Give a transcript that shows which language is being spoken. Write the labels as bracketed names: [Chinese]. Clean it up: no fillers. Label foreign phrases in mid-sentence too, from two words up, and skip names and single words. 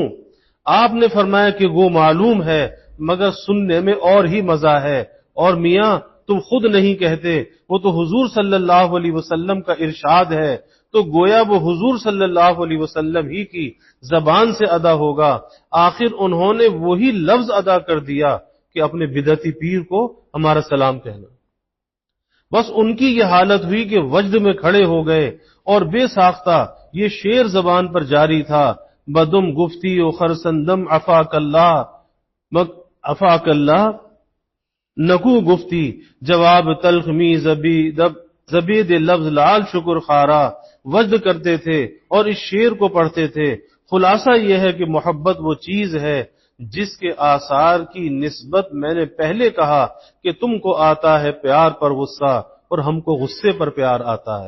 [Urdu] آپ نے فرمایا کہ وہ معلوم ہے مگر سننے میں اور ہی مزہ ہے، اور میاں تم خود نہیں کہتے، وہ تو حضور [Arabic] صلی اللہ علیہ وسلم [Urdu] کا ارشاد ہے، تو گویا وہ حضور [Arabic] صلی اللہ علیہ وسلم [Urdu] ہی کی زبان سے ادا ہوگا۔ آخر انہوں نے وہی لفظ ادا کر دیا کہ اپنے بدعتی پیر کو ہمارا سلام کہنا۔ بس ان کی یہ حالت ہوئی کہ وجد میں کھڑے ہو گئے اور بے ساختہ یہ شعر زبان پر جاری تھا، [Persian] بدم گفتی و خرسندم عفاک اللہ نکو گفتی جواب تلخ می زبید لفظ لال شکر خارا۔ [Urdu] وجد کرتے تھے اور اس شعر کو پڑھتے تھے۔ خلاصہ یہ ہے کہ محبت وہ چیز ہے جس کے آثار کی نسبت میں نے پہلے کہا کہ تم کو آتا ہے پیار پر غصہ اور ہم کو غصے پر پیار آتا ہے۔